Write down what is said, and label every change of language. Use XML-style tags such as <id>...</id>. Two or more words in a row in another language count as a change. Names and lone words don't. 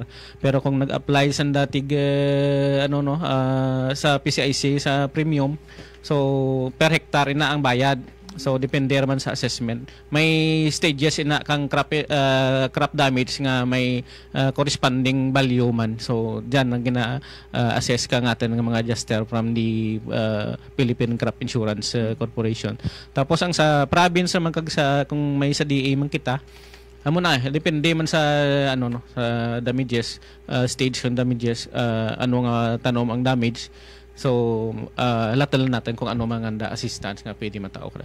<hil>Pero kung nag-apply sa datig sa PCIC sa premium, so per hectare ina ang bayad. So depende man sa assessment. May stages ina kang crop damage nga may corresponding value man.</hil> <tl>So diyan ang</tl> <hil>gina-assess ka</hil> <tl>natin ng mga adjuster</tl> <en>from the Philippine Crop Insurance Corporation.</en> <hil>Tapos ang sa province man kung may sa DA man kita amo na depende man sa sa damages stage ng damages ano nga tanom ang damage. So, latal natin kung ano mga assistance nga pwede matao ka.</hil>